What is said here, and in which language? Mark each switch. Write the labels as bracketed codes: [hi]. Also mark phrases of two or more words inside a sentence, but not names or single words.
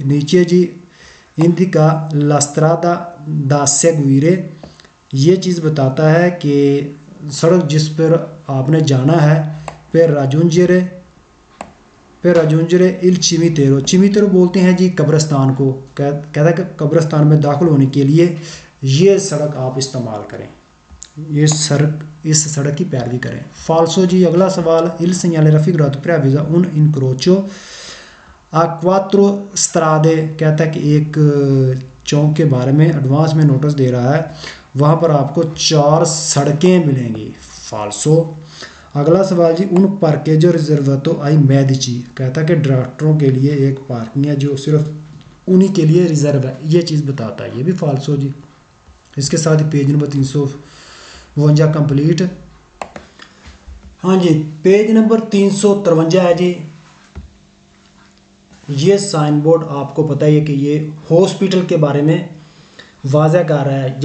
[hi] नीचे जी [it] indica la strada da seguire, [hi] ये चीज़ बताता है कि सड़क जिस पर आपने जाना है [it] per raggiungere il cimitero, [hi] चिमीतेरो बोलते हैं जी कब्रिस्तान को। कहता है कि कब्रिस्तान में दाखिल होने के लिए ये सड़क आप इस्तेमाल करें, इस सड़क की पैरवी करें। [it] फाल्सो जी। अगला सवाल, il segnale raffigurato preavvisa un incrocio a quattro strade, [hi] कहता है कि एक चौक के बारे में एडवांस में नोटिस दे रहा है, वहाँ पर आपको 4 सड़कें मिलेंगी। फाल्सो। [it] अगला सवाल जी, un parcheggio riservato ai medici, [hi] कहता है कि डॉक्टरों के लिए एक पार्किंग है जो सिर्फ उन्हीं के लिए रिजर्व है, ये चीज़ बताता है, ये भी फाल्सो जी। इसके साथ ही [en] page number [hi] 352 कंप्लीट। हाँ जी, [en] page number [hi] 353 है जी। ये [en] sign board [hi] आपको पता ही है कि ये हॉस्पिटल के बारे में वाज़ह कर रहा है।